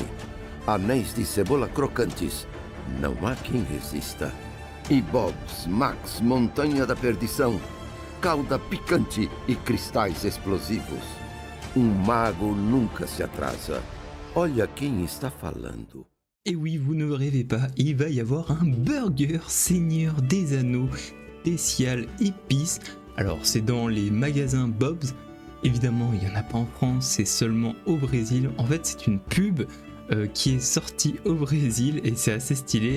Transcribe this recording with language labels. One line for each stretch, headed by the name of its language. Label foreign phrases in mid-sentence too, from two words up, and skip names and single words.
Portuguese: Anéis de cebola crocantes, não há quem resista. E Bob's Max Montanha da Perdição, calda picante e cristais explosivos. Mago nunca se atrasa. Olha quem está falando.
French: Et oui, vous ne rêvez pas, il va y avoir un burger Seigneur des Anneaux spécial épice. Alors c'est dans les magasins Bob's, évidemment il n'y en a pas en France, c'est seulement au Brésil. En fait c'est une pub qui est sortie au Brésil et c'est assez stylé.